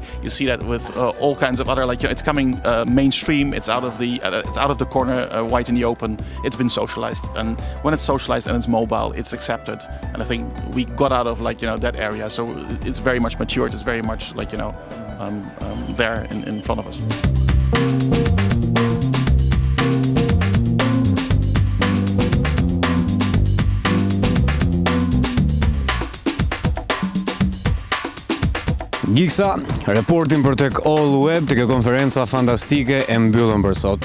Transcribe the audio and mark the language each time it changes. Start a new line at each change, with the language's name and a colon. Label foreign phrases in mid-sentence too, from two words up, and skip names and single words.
English: You see that with all kinds of other, like, it's coming mainstream. It's out of the corner, wide in the open. It's been socialized, and when it's socialized and it's mobile, it's accepted. And I think we got out of, like, that area. So it's very much matured. It's very much, like, there in front of us.
Albanian: Giksa, reportin për tek AllWeb, tek konferenca fantastike e mbyllën për sot.